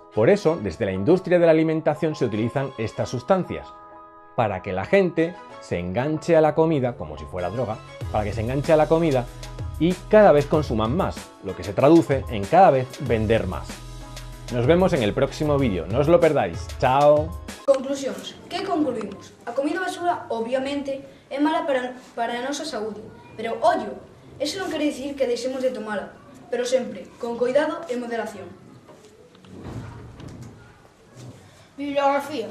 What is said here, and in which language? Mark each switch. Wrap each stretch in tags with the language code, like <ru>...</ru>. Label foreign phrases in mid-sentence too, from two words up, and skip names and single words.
<es>Por eso, desde la industria de la alimentación se utilizan estas sustancias, para que la gente se enganche a la comida, como si fuera droga, para que se enganche a la comida y cada vez consuman más, lo que se traduce en cada vez vender más. Nos vemos en el próximo vídeo, no os lo perdáis. ¡Chao!</es> <gl>Conclusións. Que concluímos? A comida basura, obviamente, é mala para a nosa saúde. Pero, ollo, eso non quere dicir que deixemos de tomala, pero sempre con cuidado e moderación. Bibliografía.</gl>